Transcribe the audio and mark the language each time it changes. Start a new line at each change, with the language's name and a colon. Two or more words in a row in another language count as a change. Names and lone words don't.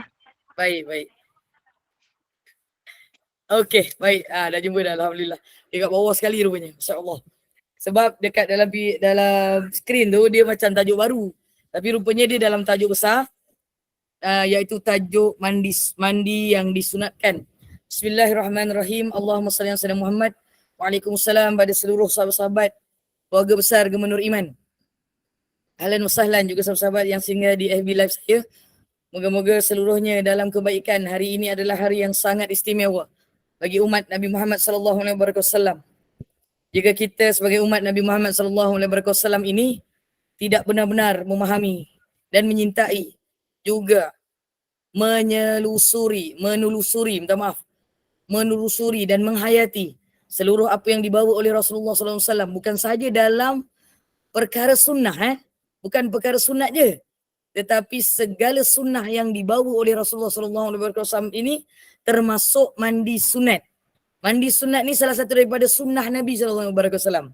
Malay: Baik. Okey, baik. Dah jumpa dah alhamdulillah. Dekat bawah sekali rupanya. Masya-Allah. Sebab dekat dalam skrin tu dia macam tajuk baru. Tapi rupanya dia dalam tajuk besar iaitu tajuk mandi yang disunatkan.
Arabic: بسم الله الرحمن الرحيم. اللهم صل على سيدنا محمد.
Malay: Waalaikumsalam pada seluruh sahabat-sahabat keluarga besar Gemenur Iman.
Arabic: أهلا وسهلا
Malay: juga sahabat-sahabat yang singgah di FB Live saya. Moga-moga seluruhnya dalam kebaikan. Hari ini adalah hari yang sangat istimewa bagi umat Nabi Muhammad
Arabic: صلى الله عليه وسلم.
Malay: Jika kita sebagai umat Nabi Muhammad
Arabic: صلى الله عليه وسلم
Malay: ini tidak benar-benar memahami dan menyintai, juga menelusuri dan menghayati seluruh apa yang dibawa oleh Rasulullah
Arabic: صلى الله عليه وسلم,
Malay: bukan sahaja dalam perkara sunnah bukan perkara sunat je, tetapi segala sunnah yang dibawa oleh Rasulullah
Arabic: صلى الله عليه وسلم
Malay: ini termasuk mandi sunat. Mandi sunat ni salah satu daripada sunnah Nabi
Arabic: صلى الله عليه وسلم.